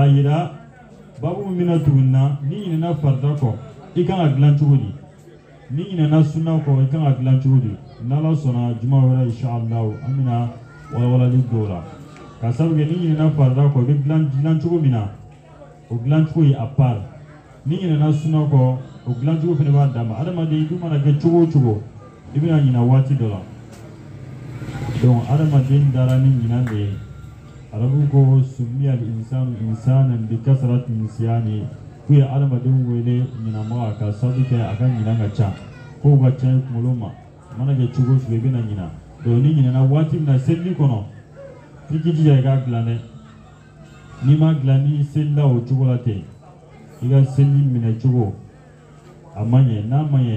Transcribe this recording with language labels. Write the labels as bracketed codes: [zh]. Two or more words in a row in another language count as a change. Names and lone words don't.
[bm] yira babu min bɛna tuguni na ni ɲinɛna farda kɔ i kan ka dilan cogo di ni ɲinɛna sunnaw kɔ i kan ka dilan cogo di n'Ala sɔnna juma wɛrɛ inshallah an bɛna walawalali dɔw la ka sabu kɛ ni ɲinɛna farda kɔ i bɛ dilan cogo min na o dilan cogo ye [fr] a part [bm] ni ɲinɛna sunna kɔ o dilan cogo fana b'a dama adamaden i dun mana kɛ cogo o cogo i bɛna ɲina waati dɔ la donc adamaden dara ni ɲinan de ye arabu ko [ar] سمي الإنسان إنسانا بكثرة نسياني [bm] k'u ye adamaden wele ɲinamaga ka sabu kɛ a ka ɲinan ka ca kow ka ca i kunkolo ma mana kɛ cogo o cogo i bɛna ɲina donc ni ɲinɛna waati min na selili kɔnɔ f'i k'i jija i k'a dilan dɛ n'i ma dilan ni selila o cogo la ten i ka seli minɛ cogo a ma ɲɛ n'a ma ɲɛ